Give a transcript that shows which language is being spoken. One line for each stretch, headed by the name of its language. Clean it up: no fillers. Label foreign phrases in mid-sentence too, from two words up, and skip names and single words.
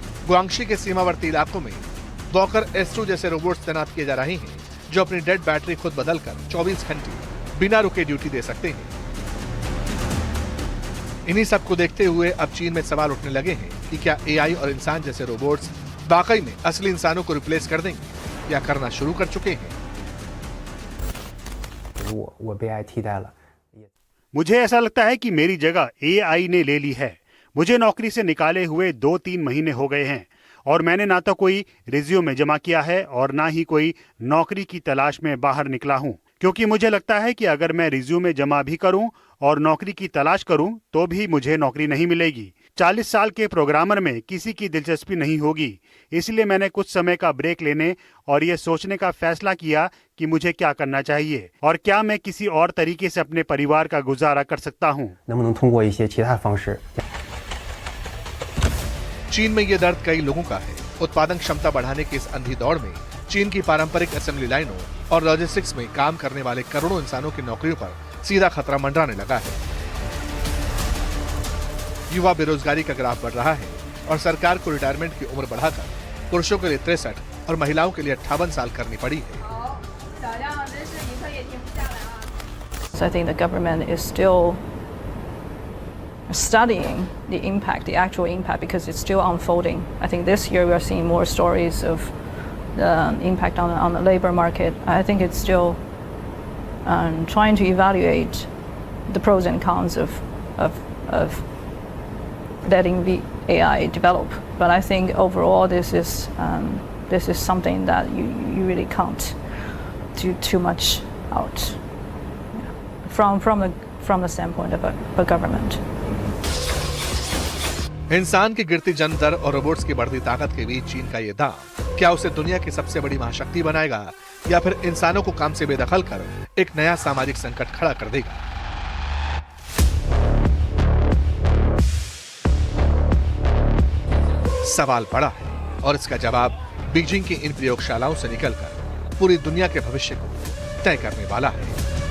Hindi: गुआंगशी के सीमावर्ती इलाकों में वॉकर S2 जैसे रोबोट्स तैनात किए जा रहे हैं, जो अपनी
English: dead battery
Hindi: खुद बदलकर 24 घंटे बिना रुके ड्यूटी दे सकते हैं। इन्हीं सब को देखते हुए अब चीन में सवाल उठने लगे हैं कि क्या AI और इंसान जैसे रोबोट्स वाकई में असली इंसानों को रिप्लेस कर देंगे या करना शुरू कर चुके हैं।
Chinese: वो 被AI替代了。
Hindi: मुझे ऐसा लगता है कि मेरी जगह AI ने ले ली है। मुझे नौकरी से निकाले हुए 2-3 महीने हो गए हैं और मैंने ना तो कोई रिज्यूमे जमा किया है और ना ही कोई नौकरी की तलाश में बाहर निकला हूं, क्योंकि मुझे लगता है कि अगर मैं रिज्यूमे जमा भी करूं और नौकरी की तलाश करूं तो भी मुझे नौकरी नहीं मिलेगी। 40 साल के प्रोग्रामर में किसी की दिलचस्पी नहीं होगी। इसलिए मैंने कुछ समय का ब्रेक लेने और ये सोचने का फैसला किया कि मुझे क्या करना चाहिए और क्या मैं किसी और तरीके से अपने परिवार का गुजारा कर सकता हूँ।
Chinese: 能不能通过一些其他方式？
Hindi: चीन में ये दर्द कई लोगों का है। उत्पादन क्षमता बढ़ाने की इस अंधी दौड़ में चीन की पारंपरिक असेंबली लाइनों और लॉजिस्टिक्स में काम करने वाले करोड़ों इंसानों की नौकरियों पर सीधा खतरा मंडराने लगा है। युवा बेरोजगारी का ग्राफ बढ़ रहा है और सरकार को रिटायरमेंट की उम्र बढ़ाकर पुरुषों के लिए 63 और महिलाओं के लिए 58 साल करनी पड़ी है।
English: So I think the government is still studying the impact, the actual impact, because it's still unfolding. I think this year we are seeing more stories of the impact on the labor market. I think it's still trying to evaluate the pros and cons of letting the AI develop. But I think overall this is something that you really can't do too much out from the standpoint of a government.
Hindi: इंसान की गिरती जन्म दर और रोबोट्स की बढ़ती ताकत के बीच चीन का ये दांव क्या उसे दुनिया की सबसे बड़ी महाशक्ति बनाएगा या फिर इंसानों को काम से बेदखल कर एक नया सामाजिक संकट खड़ा कर देगा। सवाल बड़ा है और इसका जवाब बीजिंग की इन प्रयोगशालाओं से निकलकर पूरी दुनिया के भविष्य को तय करने वाला है।